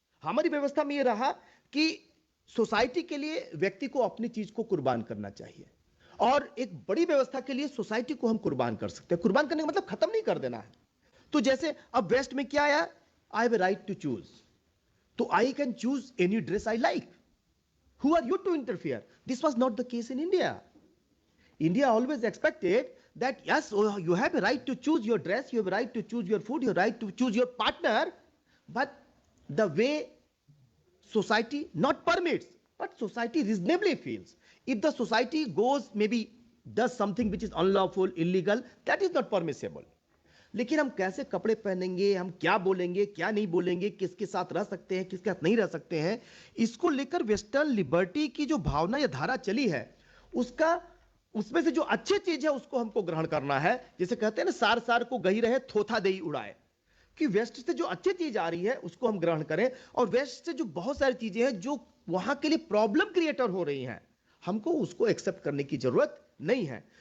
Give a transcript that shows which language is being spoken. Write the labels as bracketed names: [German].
[Hindi] हमारी व्यवस्था में ये रहा कि सोसाइटी के लिए व्यक्ति को अपनी चीज को कुर्बान करना चाहिए, और एक बड़ी व्यवस्था के लिए सोसाइटी को हम कुर्बान कर सकते हैं। कुर्बान करने का मतलब खत्म नहीं कर देना है। तो जैसे अब वेस्ट में क्या आया, [English] I have a right to choose, तो I can choose any dress I like, who are you to interfere? This was not the case in India. India always expected that yes, you have a right to choose your dress, you have a right to choose your food, you have a right to choose your partner, but the way society not permits, but society reasonably feels. If the society goes maybe does something which is unlawful, illegal, that is not permissible. [Hindi] लेकिन हम कैसे कपड़े पहनेंगे, हम क्या बोलेंगे, क्या नहीं बोलेंगे, किसके साथ रह सकते हैं, किसके साथ नहीं रह सकते हैं, इसको लेकर वेस्टर्न लिबर्टी की जो भावना या धारा चली है, उसमें से जो अच्छी चीज है उसको हमको ग्रहण करना है। जैसे कहते हैं ना, सार सार को गही रहे थोथा देई उड़ाए, कि वेस्ट से जो अच्छी चीज आ रही है उसको हम ग्रहण करें, और वेस्ट से जो बहुत सारी चीजें हैं जो वहां के लिए प्रॉब्लम क्रिएटर हो रही हैं, हमको उसको एक्सेप्ट करने की जरूरत नहीं है।